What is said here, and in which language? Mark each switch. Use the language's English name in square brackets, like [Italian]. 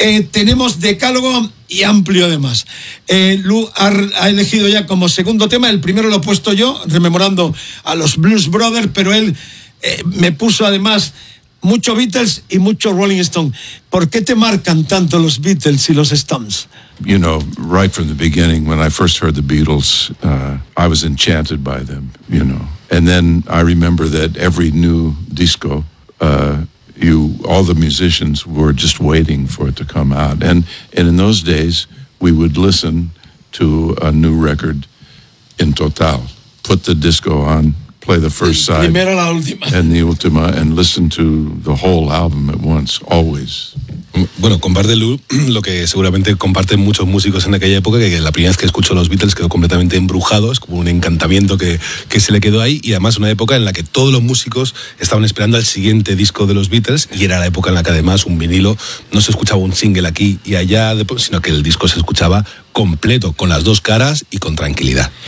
[Spanish] Tenemos decálogo y amplio además. Lu ha elegido ya como segundo tema, el primero lo he puesto yo, rememorando a los Blues Brothers, pero él me puso además mucho Beatles y mucho Rolling Stone. ¿Por qué te marcan tanto los Beatles y los Stones? [English] You know, right from the beginning, when I first heard the Beatles, I was enchanted by them, you know. And then I remember that every new disco, all the musicians were just waiting for it to come out. And in those days, we would listen to a new record in total. Put the disco on, play the first side, [Spanish] primera, la última, [English] and the [Spanish] última, [English] and listen to the whole album at once, always. [Spanish] Bueno, con Bardelou, lo que seguramente comparten muchos músicos en aquella época, que la primera vez que escuchó los Beatles quedó completamente embrujado, es como un encantamiento que se le quedó ahí, y además una época en la que todos los músicos estaban esperando al siguiente disco de los Beatles, y era la época en la que además un vinilo no se escuchaba un single aquí y allá, sino que el disco se escuchaba completo, con las dos caras y con tranquilidad.